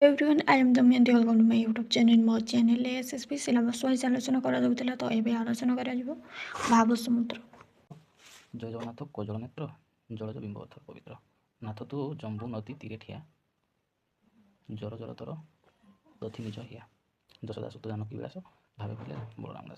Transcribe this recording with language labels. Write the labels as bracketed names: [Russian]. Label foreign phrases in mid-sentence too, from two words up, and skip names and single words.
[English] Everyone, I am Damayanti. Welcome to my YouTube channel. [Odia] ମୋ ଚ୍ୟାନେଲରେ SSB [English] syllabus wise [Odia] ଆଲୋଚନା କରାଯାଉଥିଲା। ତ ଏବେ ଆଲୋଚନା କରାଯିବ ଭାବ ସମୁଦ୍ର। ଜୟ ଜଗନ୍ନାଥ କୋଜଳ ନେତ୍ର ଜଳଜ ବିମ୍ବବଧ ପବିତ୍ର ନାଥ ତୁ ଜମ୍ବୁ ନଦୀ ତୀରେ ଠିଆ ଜର ଜର ତୋର ଦଥି ନିଜ ହିଆ ଯଶୋଦା ସୁତ ଜାନକୀ ବିଳାସ ଭାବେ ଭୁଲେ ବଳରାମ ଦାସ।